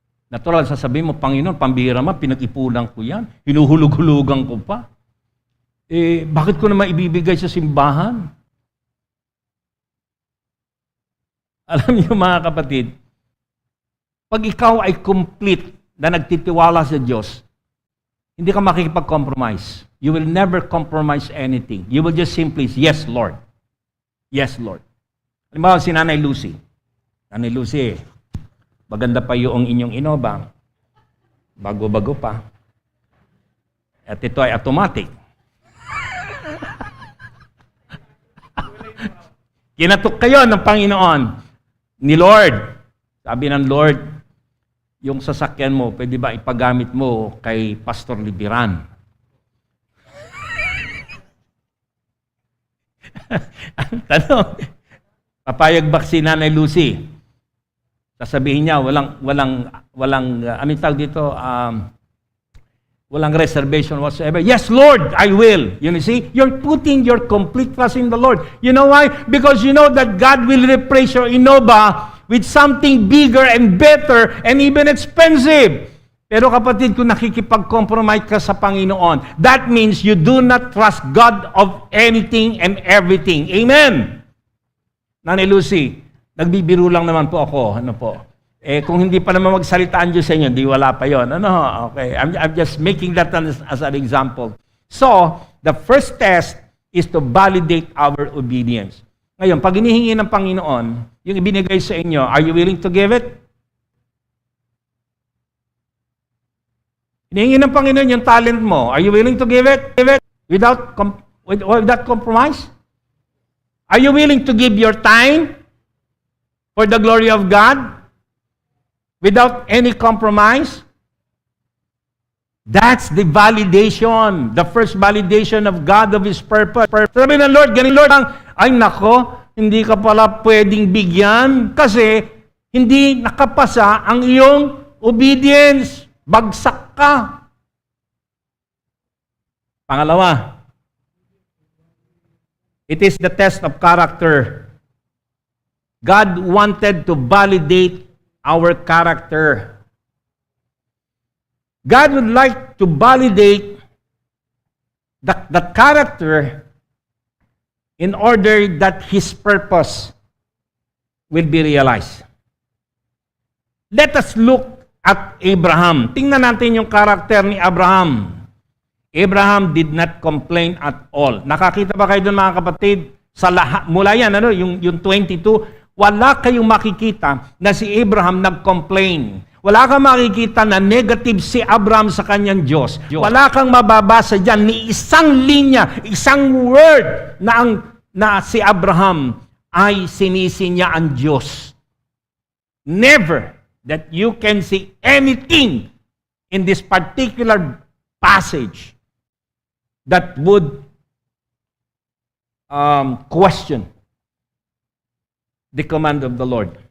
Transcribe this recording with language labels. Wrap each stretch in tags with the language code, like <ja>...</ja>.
<tl>Natural, sasabihin mo, Panginoon, pambihira mo, pinag-ipunan ko yan. Hinuhulog-hulugan ko pa. Bakit ko naman ibibigay sa simbahan? Alam niyo mga kapatid, pag ikaw ay complete na nagtitiwala sa Diyos, hindi ka makikipag-compromise.</tl> <en>You will never compromise anything. You will just simply say, yes, Lord. Yes, Lord.</en> <tl>Halimbawa, si Nanay Lucy. Nanay Lucy, maganda pa yung inyong Innova. Bago-bago pa. At ito ay automatic. Kinatok kayo ng Panginoon, ni Lord. Sabi ng Lord, yung sasakyan mo, pwede ba ipagamit mo kay Pastor Libiran? Ang tanong, papayag ba si Nanay Lucy? Sasabihin niya, anong tawag dito? Walang reservation whatsoever.</tl> <en>Yes, Lord, I will. You see, you're putting your complete trust in the Lord. You know why? Because you know that God will replace your Innova with something bigger and better and even expensive.</en> <tl>Pero kapatid, kung nakikipag-compromise ka sa Panginoon,</tl> <en>that means you do not trust God of anything and everything. Amen!</en> <tl>Nanay Lucy, nagbibiro lang naman po ako. Ano po? Kung hindi pa naman magsalita ang Diyos sa inyo, di wala pa yon. Ano? Okay.</tl> <en>I'm just making that as an example. So, the first test is to validate our obedience.</en> <tl>Ngayon, pag inihingi ng Panginoon, yung ibinigay sa inyo,</tl> <en>are you willing to give it?</en> <tl>Hinihingi ng Panginoon yung talent mo.</tl> <en>Are you willing to give it? Give it without compromise? Are you willing to give your time for the glory of God without any compromise? That's the validation. The first validation of God, of His purpose.</en> <tl>Sabi ng Lord, ganun Lord, ay nako, hindi ka pala pwedeng bigyan kasi hindi nakapasa ang iyong obedience. Bagsak ka.</tl> <en>Pangalawa, it is the test of character. God wanted to validate our character. God would like to validate the character in order that His purpose will be realized. Let us look at Abraham.</en> <tl>Tingnan natin yung karakter ni Abraham.</tl> <en>Abraham did not complain at all.</en> <tl>Nakakita ba kayo doon mga kapatid? Sa lahat, mula yan, yung 22, wala kayong makikita na si Abraham nag-complain. Wala kang makikita na negative si Abraham sa kanyang Diyos. Wala kang mababasa dyan ni isang linya, isang word na si Abraham ay sinisi niya ang Diyos.</tl> <en>Never that you can see anything in this particular passage that would question the command of the Lord.</en>